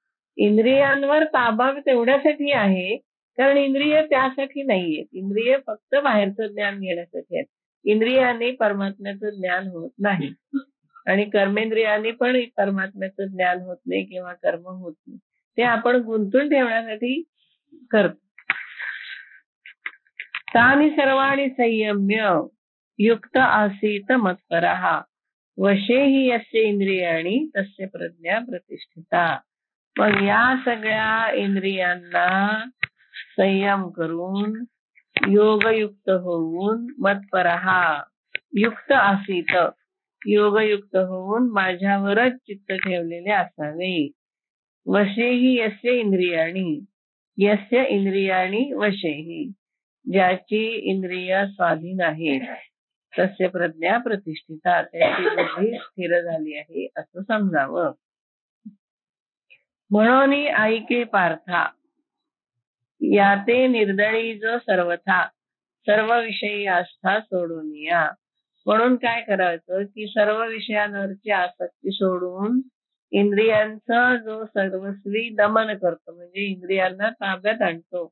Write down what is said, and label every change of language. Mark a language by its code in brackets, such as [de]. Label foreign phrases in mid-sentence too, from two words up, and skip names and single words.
[mr] इंद्रियांवर ताबा तेवढ्यासाठी आहे कारण इंद्रिय त्यासाठी नाहीयेत. इंद्रिय फक्त बाहेरचं ज्ञान घेण्यासाठी आहेत. इंद्रियांनी परमात्म्याचं ज्ञान होत नाही आणि कर्मेंद्रियांनी पण परमात्म्याचं ज्ञान होत नाही किंवा कर्म होत नाही. ते आपण गुंतून ठेवण्यासाठी करतो. [sa] तानि सर्वाणि संयम्य युक्त आसीत मत्परः वशे हि यस्य इंद्रियाणि तस्य प्रज्ञा प्रतिष्ठिता. [mr] मग या सगळ्या इंद्रियांना संयम करून योगयुक्त होऊन [sa] मत्परः युक्त आसीत, [mr] योगयुक्त होऊन माझ्यावरच चित्त ठेवलेले असावे. [sa] वशेही यस्य इंद्रियाणि, यस्य इंद्रियाणि वशेही, [mr] ज्याची इंद्रिय स्वाधीन आहेत, [sa] तस्य प्रज्ञा प्रतिष्ठिता, [mr] त्याची बुद्धी स्थिर झाली आहे असं समजावं. म्हणून ऐके पार्था याते निर्दळी जो सर्वथा, सर्व विषयी आस्था सोडून या. म्हणून काय करायचं की सर्व विषयांवरची आसक्ती सोडून इंद्रियांचा जो सर्वस्वी दमन करतो, म्हणजे इंद्रियांना ताब्यात आणतो.